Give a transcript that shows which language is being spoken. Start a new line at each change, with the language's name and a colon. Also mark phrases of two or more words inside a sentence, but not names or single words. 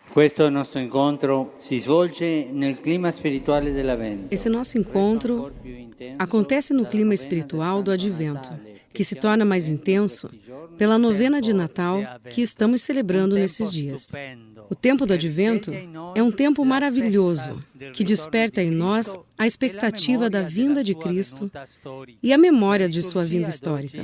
Italian: Questo nostro incontro si svolge nel clima spirituale dell'Avvento.
Portuguese: Esse nosso encontro acontece no clima espiritual do Advento, que se torna mais intenso pela novena de Natal que estamos celebrando nesses dias. O tempo do Advento é um tempo maravilhoso que desperta em nós a expectativa da vinda de Cristo e a memória de sua vinda histórica.